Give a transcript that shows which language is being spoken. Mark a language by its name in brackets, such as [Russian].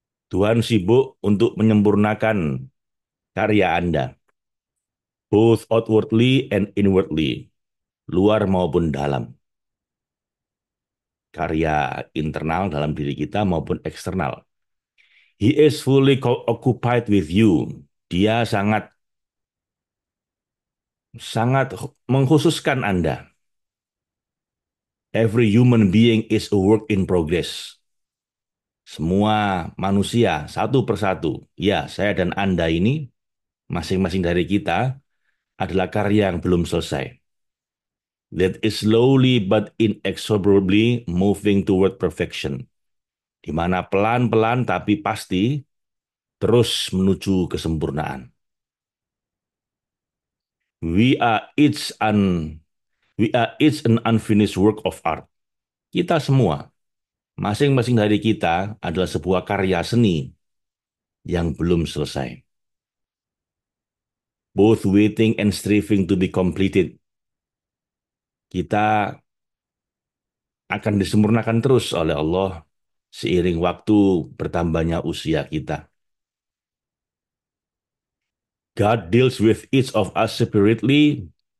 [Indonesian] Tuhan sibuk untuk menyempurnakan karya Anda, [English] both outwardly and inwardly, [Indonesian] luar maupun dalam. Karya internal dalam diri kita maupun eksternal. [English] He is fully occupied with you. [Indonesian] Dia sangat sangat mengkhususkan Anda. [English] Every human being is a work in progress. [Indonesian] Semua manusia satu persatu, ya saya dan Anda ini, masing-masing dari kita adalah karya yang belum selesai. [English] That is slowly but inexorably moving toward perfection. [Indonesian] Di mana pelan-pelan tapi pasti terus menuju kesempurnaan. [English] We are each un we are each an unfinished work of art. [Indonesian] Kita semua, masing-masing dari kita adalah sebuah karya seni yang belum selesai. [English] Both waiting and striving to be completed. [Indonesian] Kita akan disempurnakan terus oleh Allah seiring waktu bertambahnya usia kita. [English] God deals with each of us separately.